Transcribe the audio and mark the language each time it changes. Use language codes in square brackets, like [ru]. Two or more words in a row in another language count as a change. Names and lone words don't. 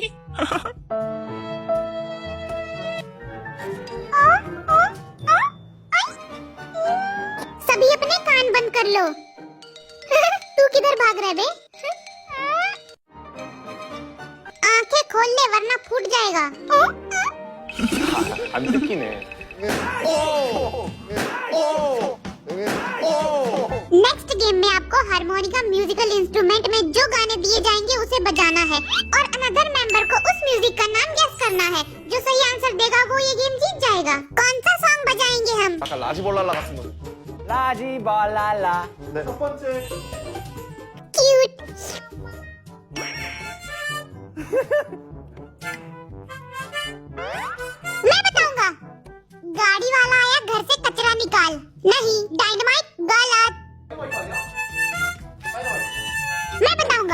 [hi] सभी अपने कान बंद कर लो। तू किधर भाग रहा है बे? आंखें खोल ले वरना फूट जाएगा। [ko] 안 듣기네. [hi] नेक्स्ट गेम में आपको हारमोनिका [en] musical instrument [hi] में जो गाने दिए जाएंगे उसे बजाना है और [en] another member [hi] को उस म्यूजिक का नाम गेस करना है। जो सही आंसर देगा वो ये गेम जीत जाएगा। कौन सा सॉन्ग बजाएंगे हम? [ko] 아까 라지볼랄라 같은 거. 라지발랄라. 네. 첫 번째. [hi] क्यूट। मैं बताऊंगा। गाड़ी वाला आया घर से कचरा निकाल। नहीं, डायनामाइट गलत। मैं बताऊंगा।